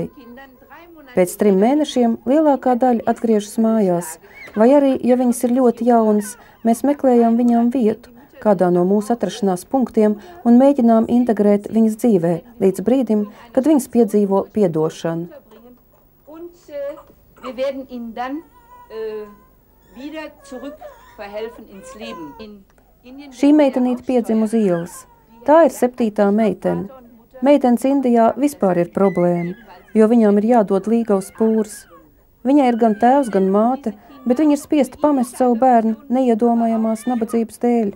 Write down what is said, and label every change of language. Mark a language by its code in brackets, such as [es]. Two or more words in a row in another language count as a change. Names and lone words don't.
[lv] Pēc 3 mēnešiem lielākā daļa atgriežas mājās, vai arī, ja viņas ir ļoti jaunas, mēs meklējam viņām vietu, kādā no mūsu atrašanās punktiem un mēģinām integrēt viņas dzīvē līdz brīdim, kad viņas piedzīvo piedošanu. [de] wir werden ihnen dann wieder zurück verhelfen ins Leben. [lv] Šī meitenīte piedzima uz ielas. Tā ir 7. meitene. Meitenes Indijā vispār ir problēma, jo viņām ir jādod līgavas pūras. Viņai ir gan tēvs, gan māte, bet viņa ir spiesta pamest savu bērnu neiedomājamās nabadzības dēļ.